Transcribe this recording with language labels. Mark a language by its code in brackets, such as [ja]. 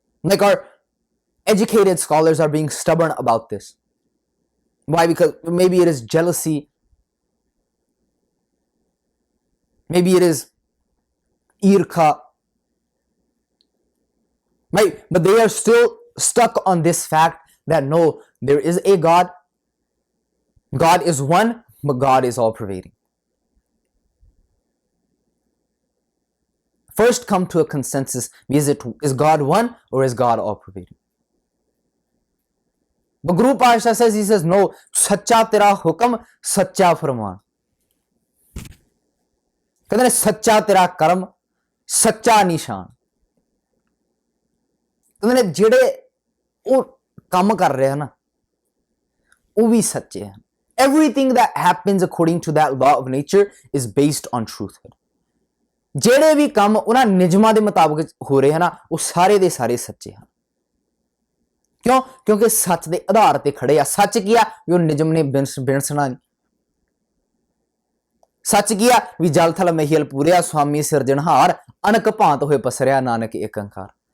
[en] Like our educated scholars are being stubborn about this. Why? Because maybe it is jealousy, maybe it is irka, right? But they are still stuck on this fact that no, there is a God. God is one, but God is all pervading. First come to a consensus. Is God one or is God all pervading? But Guru Pasha says, he says, no, [pa] sacha tera hukam, sacha farman. [hi] कहते हैं सच्चा तेरा कर्म, सच्चा निशान। कहते हैं जेड़े वो काम कर रहे हैं ना, वो भी सच्चे हैं। [en] Everything that happens according to that law of nature is based on truth. [pa] ਜਿਹੜੇ ਵੀ ਕੰਮ ਉਹਨਾਂ ਨਿਯਮਾਂ ਦੇ ਮੁਤਾਬਕ ਹੋ ਰਹੇ ਹਨ ਨਾ, ਉਹ ਸਾਰੇ ਦੇ ਸਾਰੇ ਸੱਚੇ ਹਨ। ਕਿਉਂ? ਕਿਉਂਕਿ ਸੱਚ ਦੇ ਆਧਾਰ ਤੇ ਖੜੇ ਆ। ਸੱਚ ਕੀ ਆ? ਵੀ ਉਹ ਨਿਯਮ ਨੇ ਬਿਨਸਣਾ ਨਹੀਂ। ਸੱਚ ਕੀ ਆ? ਵੀ ਜਲ ਥਲ ਮਹੀਲ ਪੂਰਿਆ, ਸੁਆਮੀ ਸਿਰਜਣਹਾਰ, ਅਨਕ ਭਾਂਤ ਹੋਏ ਪਸਰਿਆ, ਨਾਨਕ ਏਕ ਓੰਕਾਰ।